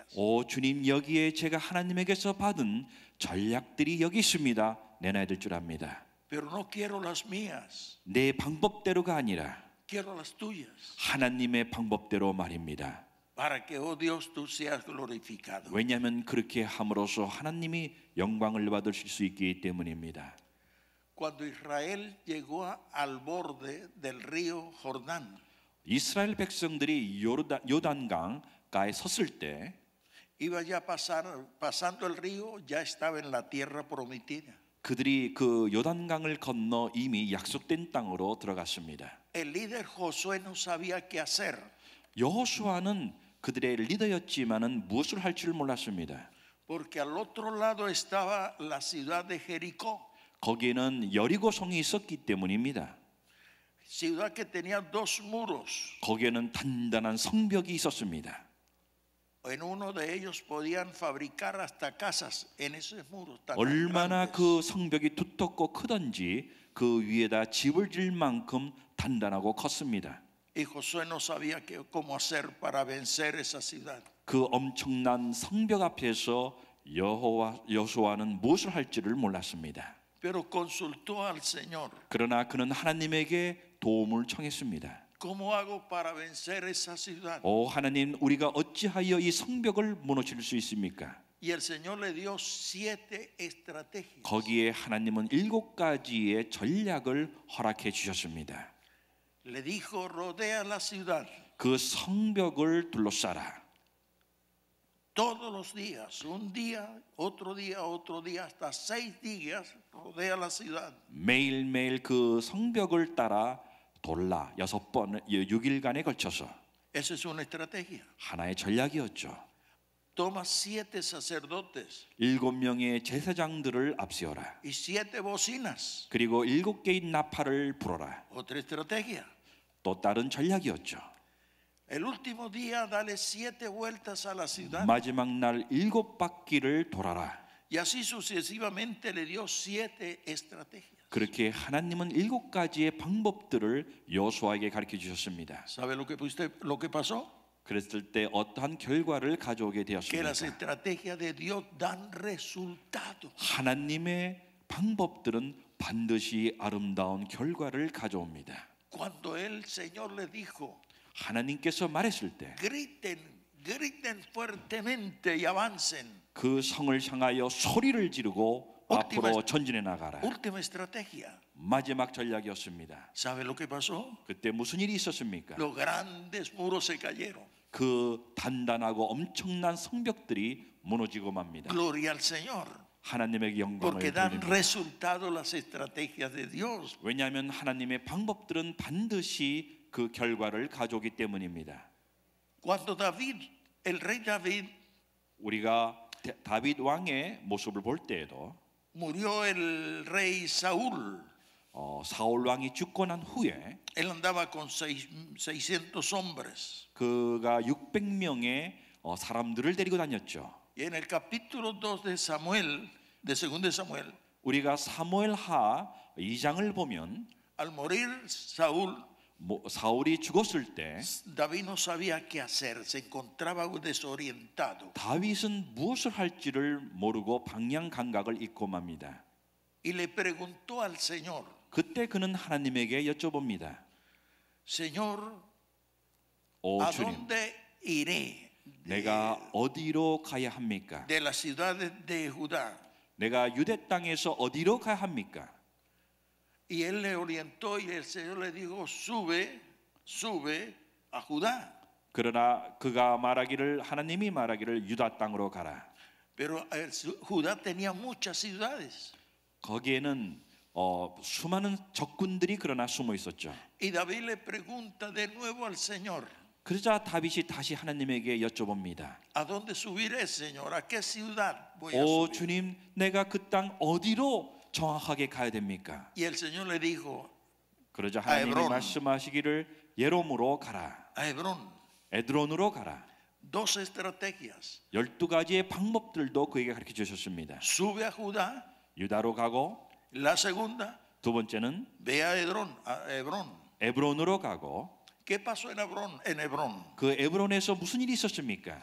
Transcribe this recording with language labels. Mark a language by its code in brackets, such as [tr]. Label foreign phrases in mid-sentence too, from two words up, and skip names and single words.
[ko] 오 주님 여기에 제가 하나님에게서 받은 전략들이 여기 있습니다. 내놔야 될 줄 압니다. [es] Pero no quiero las mías, [ko] 내 방법대로가 아니라 [es] quiero las tuyas. [ko] 하나님의 방법대로 말입니다. [es] Para que, oh Dios, tú seas glorificado. [ko] 왜냐하면 그렇게 함으로써 하나님이 영광을 받으실 수 있기 때문입니다. [es] Cuando Israel llegó al borde del río Jordán, [ko] 이스라엘 백성들이 요단강가에 섰을 때 [es] iba ya pasando el río, ya estaba en la tierra prometida. [ko] 그들이 그 요단강을 건너 이미 약속된 땅으로 들어갔습니다. [es] El líder Josué no sabía qué hacer. [ko] 여호수아는 그들의 리더였지만은 무엇을 할 줄 몰랐습니다. [es] Porque al otro lado estaba la ciudad de Jericó, [ko] 거기에는 여리고성이 있었기 때문입니다. [es] ciudad que tenía dos muros. [ko] 거기에는 단단한 성벽이 있었습니다. [es] En uno de ellos podían fabricar hasta casas en esos muros tan [ko] 얼마나 [es] grandes. [ko] 그 성벽이 두텁고 크던지 그 위에다 집을 지을 만큼 단단하고 컸습니다. [es] Y Josué no sabía cómo hacer para vencer esa ciudad. [ko] 그 엄청난 성벽 앞에서 여호수아는 무엇을 할지를 몰랐습니다. [es] Pero consultó al Señor. [ko] 그러나 그는 하나님에게 도움을 청했습니다. [es] ¿Cómo hago para vencer esa ciudad? [ko] 오 하나님, 우리가 어찌하여 이 성벽을 무너뜨릴 수 있습니까? [es] Y el Señor le dio 7 estrategias. [ko] 거기에 하나님은 7가지의 전략을 허락해 주셨습니다. [es] Le dijo, rodea la ciudad [ko] 그 성벽을 둘러싸라. [es] todos los días, un día, otro día, otro día, hasta 6 días, rodea la ciudad. [ko] 매일매일 그 성벽을 따라 돌라 6번 6일간에 걸쳐서 [es] Esa es una estrategia. [ko] 하나의 전략이었죠. [es] Toma 7 sacerdotes [ko] 7명의 제사장들을 앞세워라. [es] y 7 bocinas. [ko] 그리고 7개의 나팔을 불어라. [es] Otra estrategia. [ko] 또 다른 전략이었죠. [es] El último día, dale 7 vueltas a la ciudad. [ko] 마지막 날 7바퀴를 돌아라. [es] Y así sucesivamente le dio 7 estrategias. [ko] 그렇게 하나님은 7가지의 방법들을 여호수아에게 가르쳐 주셨습니다. [es] ¿Sabe lo que pasó? [ko] 그랬을 때 어떠한 결과를 가져오게 [es] Que las [ko] 되었습니까? [es] estrategias de Dios dan resultado. [ko] 하나님의 방법들은 반드시 아름다운 결과를 가져옵니다. [es] Cuando el Señor le dijo, [ko] 하나님께서 말했을 때 [es] griten fuertemente y avancen. [ko] 그 성을 향하여 소리를 지르고 앞으로 전진해 나가라. [es] Última estrategia. [ko] 마지막 전략이었습니다. [es] ¿Sabe lo que pasó? [ko] 그때 무슨 일이 있었습니까? [es] Los grandes muros se cayeron. [ko] 그 단단하고 엄청난 성벽들이 무너지고 맙니다. [es] Gloria al Señor. [ko] 하나님에게 [es] porque [ko] 영광을 [es] dan [ko] 돌립니다. [es] resultado las estrategias de Dios. [ko] 왜냐하면 하나님의 방법들은 반드시 그 결과를 가져오기 때문입니다. [es] Cuando David, el rey David, [ko] 우리가 다윗 왕의 모습을 볼 때에도 [es] murió el rey Saúl. [ko] 사울 왕이 죽고 난 후에 [es] Él andaba con 600 hombres. [ko] 그가 600명의 사람들을 데리고 다녔죠. [es] Y en el capítulo 2 de Samuel, de 2 de Samuel, [ko] 우리가 사무엘하 2장을 보면 [es] al morir Saúl, [ko] 사울이 죽었을 때 [es] David no sabía qué hacer, se encontraba desorientado. [ko] 다윗은 무엇을 할지를 모르고 방향 감각을 잃고 맙니다. [es] Y le preguntó al Señor, [ko] 그때 그는 하나님에게 여쭤봅니다. [es] Señor, [ko] 오 [es] ¿a [ko] 주님, [es] dónde iré [ko] 내가 어디로 가야 합니까? [es] de las ciudades de Judá? [ko] 내가 유대 땅에서 어디로 가야 합니까? [es] Y él le orientó y el Señor le dijo, sube a Judá. [ko] 그러나 그가 말하기를 하나님이 말하기를 유다 땅으로 가라. [es] Pero Judá tenía muchas ciudades. [ko] 거기에는 수많은 적군들이 그러나 숨어 있었죠. [es] Y David le pregunta de nuevo al Señor, [ko] 그러자 다윗이 다시 하나님에게 여쭤봅니다. [es] ¿a dónde subiré, Señor? ¿A qué ciudad voy a [ko] 오 [es] subir? [ko] 주님, 내가 그 땅 어디로 정확하게 가야 됩니까? [es] Y el Señor le dijo, [ko] 그러자 하나님이 에브론. 말씀하시기를 예롬으로 가라. [es] a Hebrón. [ko] 에드론으로 가라. [es] Dos estrategias. [ko] 12가지의 방법들도 그에게 가르쳐 주셨습니다. [es] Sube a Judá. [ko] 유다로 가고 [es] La segunda, [ko] 두 번째는 [es] ve a Hebrón. [ko] 에브론으로 가고 [es] ¿Qué pasó en Hebrón? En Hebrón, [ko] 그 에브론에서 무슨 일이 있었습니까?